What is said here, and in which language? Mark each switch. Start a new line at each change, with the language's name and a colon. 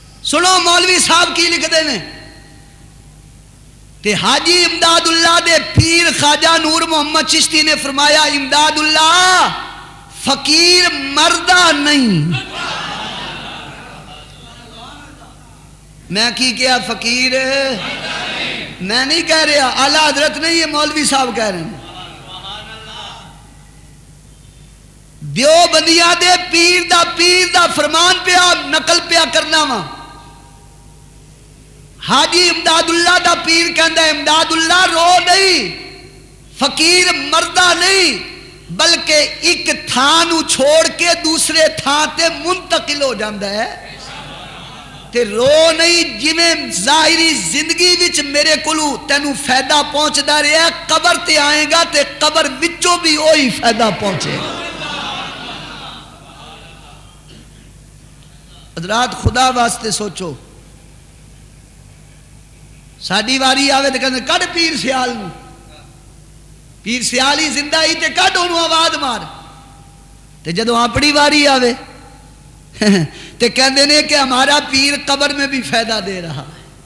Punjabi: سنو مولوی صاحب کی لکھ دے نے تے حاجی امداد اللہ دے پیر خواجہ نور محمد چشتی نے فرمایا امداد اللہ فقیر مردہ نہیں.
Urdu: میں کی کیا فقیر میں نہیں کہہ رہا, اعلیٰ حضرت نہیں, یہ مولوی صاحب کہہ رہے ہیں.
Punjabi: دیوبندیاں دے پیر دا فرمان پیا نقل پیا کرنا وا. حاجی امداد اللہ دا پیر کہندا ہے امداد اللہ رو نہیں, فقیر مردہ نہیں, بلکہ ایک تھان چھوڑ کے دوسرے تھان تے منتقل ہو جاندہ ہے. تے رو نہیں جویں ظاہری زندگی وچ میرے کولوں تینوں فائدہ پہنچدا رہیا قبر تے آئے گا تے قبر وچوں بھی وہی فائدہ پہنچے گا. حضرات خدا واسطے سوچو ساڈی واری آوے تے کہندے کڈ پیر سیال نو پیر سیال ہی زندہ ہی تے کڈ اونوں آواز مار تے جدوں اپنی واری آوے تے کہندے نے کہ
Urdu: ہمارا پیر قبر میں بھی فائدہ دے رہا ہے.